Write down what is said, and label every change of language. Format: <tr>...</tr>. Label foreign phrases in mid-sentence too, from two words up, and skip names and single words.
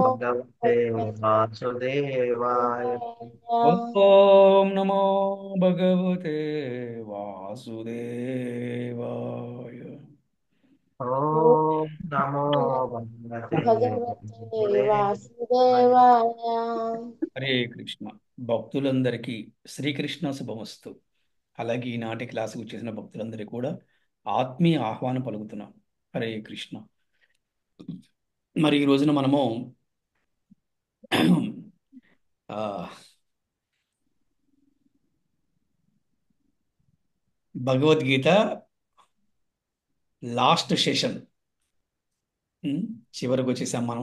<sa>भगवते वासुदेवाय। वासुदेवाय। ओम नमो भगवते वासुदेवाय। ॐ नमो भगवते भगवते वासुदेवाय। वासुदेवाय।</sa> <te>హరే కృష్ణ. భక్తులందరికీ శ్రీకృష్ణ శుభమస్తు. అలాగే ఈనాటి క్లాసుకు చేసిన భక్తులందరికీ కూడా ఆత్మీయ ఆహ్వానం పలుకుతున్నాం. హరే కృష్ణ. మరి ఈ రోజున మనము ఆ, భగవద్గీత</te> <en>last session</en> <te>చివరకు వచ్చేసాం మనం.</te>